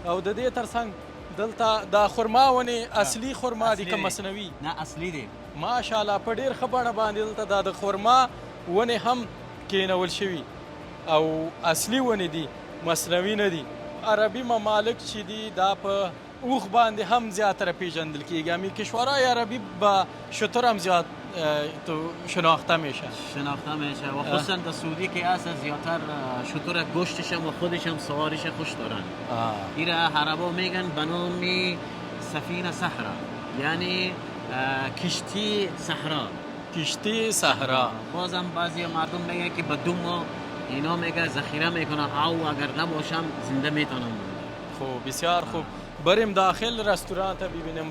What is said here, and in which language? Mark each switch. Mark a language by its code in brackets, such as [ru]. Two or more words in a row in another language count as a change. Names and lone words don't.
[ps] او د دې ترڅنګ دلته دا خرما ونې اصلي خرما دي که مصنوي؟ نه، اصلي دي. ماشاءالله په ډېر ښه بڼه باندې دلته دا د خرما ونې هم کېنول شوي او اصلي ونې دي، مصنوي نه دي. عربي ممالک چې دي دا په اوښ باندې هم زیاتره پیژندل کېږي. [fa] همین کشورهای عربی با شتر هم زیاد شناخته میشه. شناخته میشه و خصوصا در سعودی که اصلا زیادتر شتر گوشتش هم و خودش هم سوارش خوش دارن. این عربا میگن به نام سفینه صحرا، یعنی کشتی صحرا. کشتی صحرا. بازم بعضی مردم میگن که به دوم اینا میگه ذخیره میکنن او اگر نباشم زنده میتونم. خوب، بسیار خوب. بریم داخل رستوران ته ببینیم.